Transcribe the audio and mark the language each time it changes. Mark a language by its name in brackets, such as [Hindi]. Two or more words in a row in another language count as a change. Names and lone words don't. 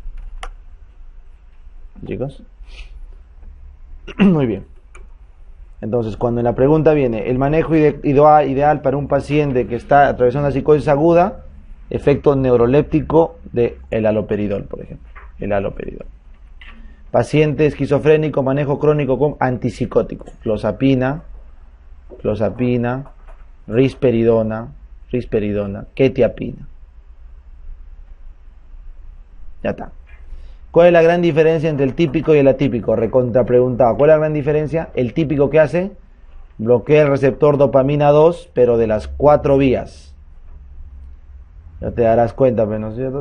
[Spanish] ¿Chicos? Muy bien. Entonces, cuando en la pregunta viene el manejo ideal para un paciente que está atravesando una psicosis aguda, efecto neuroléptico del haloperidol, por ejemplo. El haloperidol. Paciente esquizofrénico, manejo crónico con antipsicótico. Clozapina, risperidona, quetiapina. Ya está. ¿Cuál es la gran diferencia entre el típico y el atípico? Recontra preguntado. ¿Cuál es la gran diferencia? El típico, ¿qué hace? Bloquea el receptor dopamina 2, pero de las 4 vías. Ya te darás cuenta, ¿no es cierto?